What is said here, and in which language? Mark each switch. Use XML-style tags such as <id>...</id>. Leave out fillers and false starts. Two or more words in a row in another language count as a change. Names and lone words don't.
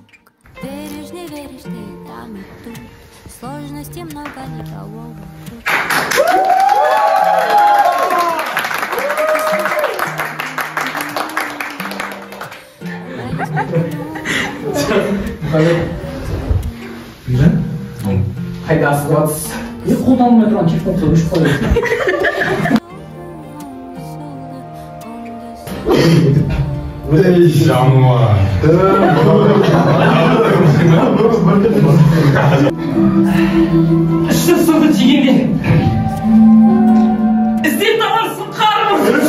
<ru>Веришь, не веришь, ты там и тут. Сложностей много, никого вокруг.</ru> <kk>Қайда асығасыз? қолданылмай тұрған телефонды өшіп қойды. Іші суды тигенде іздеп табарсың қарымыз.</kk>